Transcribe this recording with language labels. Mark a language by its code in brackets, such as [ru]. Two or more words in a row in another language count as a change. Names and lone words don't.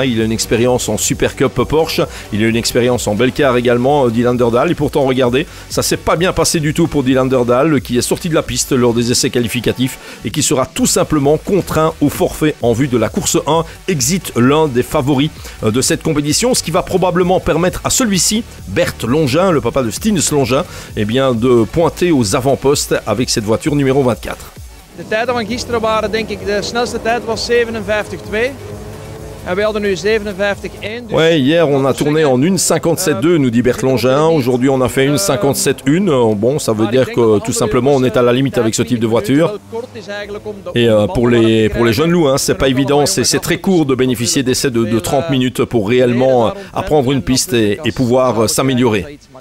[fr] Il a une expérience en Super Cup Porsche, il a une expérience en Belcar également, Dylan Derdal, et pourtant regardez, ça s'est pas bien passé du tout pour Dylan Derdal, qui est sorti de la piste lors des essais qualificatifs et qui sera tout simplement contraint au forfait en vue de la course 1, exit l'un des favoris de cette compétition, ce qui va probablement permettre à celui-ci, Bert Longin, le papa de Stins Longin, eh bien, de pointer aux avant-postes avec cette voiture numéro 24. [nl] De tijden van gisteren waren denk ik, de snelste tijd was 57,2 en we hadden nu 57,1. [fr] Ouais, hier on a tourné en 1,57,2 nous dit Bert Longin, aujourd'hui on a fait 1,57,1. Bon, ça veut dire que tout simplement on est à la limite avec ce type de voiture. Et pour les jeunes loups, c'est pas évident, c'est très court de bénéficier d'essais de 30 minutes pour réellement apprendre une piste et pouvoir s'améliorer.